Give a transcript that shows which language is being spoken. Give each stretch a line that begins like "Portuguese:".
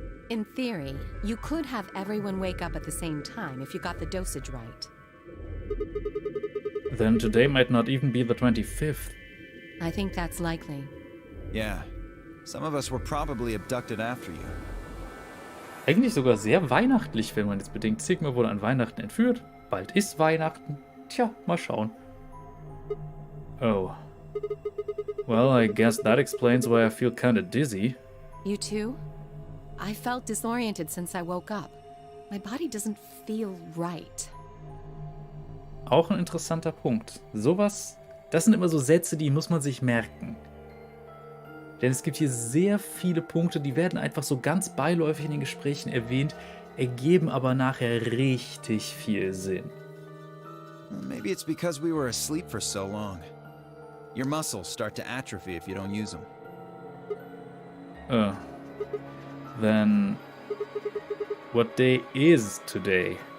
English: In theory, you could have everyone wake up at the same time if you got the dosage right. Then today might not even be the 25th. I think that's likely. Yeah. Some of us were probably abducted after you.
German: Eigentlich sogar sehr weihnachtlich, wenn man jetzt bedenkt, Sigma wurde an Weihnachten entführt. Bald ist Weihnachten. Tja, mal schauen. Oh.
English: Well, I guess that explains why I feel kinda dizzy. You too? I felt disoriented since I woke up. My body doesn't feel right.
German: Auch ein interessanter Punkt. Sowas, das sind immer so Sätze, die muss man sich merken. Denn es gibt hier sehr viele Punkte, die werden einfach so ganz beiläufig in den Gesprächen erwähnt, ergeben aber nachher richtig viel Sinn.
English: Maybe it's because we were asleep for so long. Your muscles start to atrophy if you don't use them. Then what day is today?